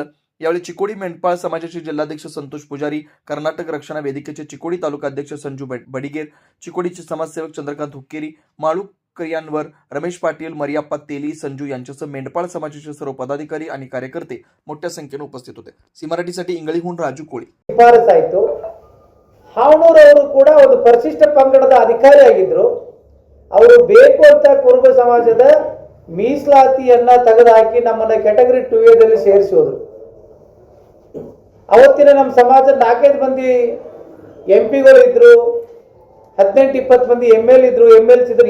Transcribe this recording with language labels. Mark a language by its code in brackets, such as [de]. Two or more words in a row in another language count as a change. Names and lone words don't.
[mr] यावेळी चिकोडी मेंढपाळ समाजाचे जिल्हाध्यक्ष संतोष पुजारी, कर्नाटक रक्षणा वेदिकेचे चिकोडी तालुका अध्यक्ष संजू बडिगेर, चिकोडीचे समाजसेवक चंद्रकांत हुक्केरी, माळू करियानवर, रमेश पाटील, मरियाप्पा तेली, संजू यांच्यासह मेंढपाळ समाजाचे सर्व पदाधिकारी आणि कार्यकर्ते मोठ्या संख्येने उपस्थित होते. सी मराठीसाठी इंगळीहून राजू कोळी. [kn] ಶಿಫಾರಸಾಯಿತು. ಹಾವನೂರವರು ಕೂಡ ಒಂದು ಪರಿಶಿಷ್ಟ ಪಂಗಡದ ಅಧಿಕಾರಿಯಾಗಿದ್ರು. ಅವರು ಬೇಕು ಅಂತ ಕುರುಬ ಸಮಾಜದ ಮೀಸಲಾತಿಯನ್ನ ತೆಗೆದುಹಾಕಿ ನಮ್ಮನ್ನ ಕ್ಯಾಟಗರಿ 2A ಸೇರಿಸೋದ್ರು. ಅವತ್ತಿನ ನಮ್ಮ ಸಮಾಜದ 4-5 ಮಂದಿ MP ಗಳು ಇದ್ರು, 18-20 ಮಂದಿ ML ಇದ್ರು, MLs ಇದ್ರು.